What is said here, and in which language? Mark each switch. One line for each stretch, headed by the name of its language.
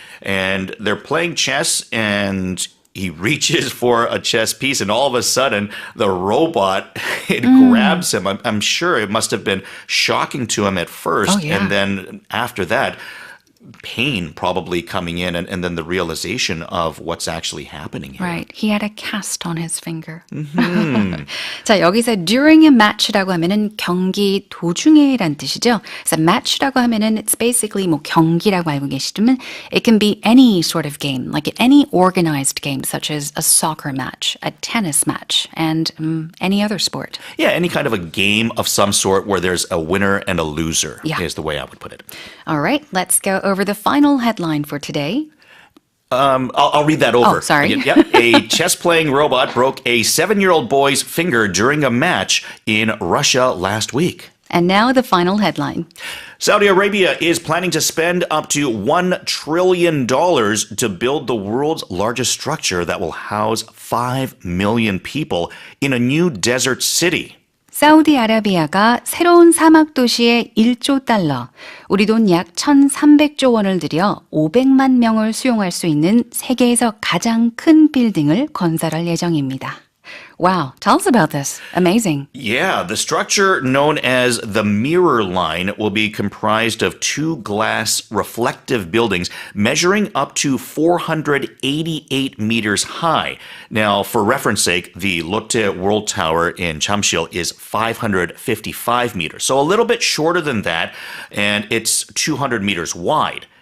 English: And they're playing chess, and he reaches for a chess piece, and all of a sudden, the robot, it grabs him. I'm sure it must have been shocking to him at first. Oh, yeah. And then after that, pain probably coming in and then the realization of what's actually happening here. Right. He had a cast on his finger.
Korean: 자, 여기서
English: during a match
Korean: 라고 하면은 경기 도중에란 뜻이죠. 그래서 match라고 하면은
English: it's basically
Korean: 뭐 경기라고 알고 계시지만
English: it can be any sort of game, like any organized game such as a soccer match, a tennis match, and any other sport. Yeah, any kind of a game of some sort where there's a winner and a loser Yeah. is the way I would put it. All right, let's go over the final headline for today. I'll read that over. Oh, sorry. Yep. A chess-playing robot broke a 7-year-old boy's finger during a match in Russia last week. And now the final headline. Saudi Arabia is planning to spend up to $1 trillion to build the world's largest structure that will house 5 million people in a new desert city.
Korean: 사우디아라비아가 새로운 사막 도시에 1조 달러, 우리 돈 약 1,300조 원을 들여 500만 명을 수용할 수 있는 세계에서 가장 큰 빌딩을 건설할 예정입니다.
English: Wow, tell us about this. Amazing. Yeah, the structure known as the Mirror Line will be comprised of 2 glass reflective buildings measuring up to 488 meters high. Now, for reference sake, the Lotte World Tower in Chamsil is 555 meters, so a little bit shorter than that, and it's 200 meters wide.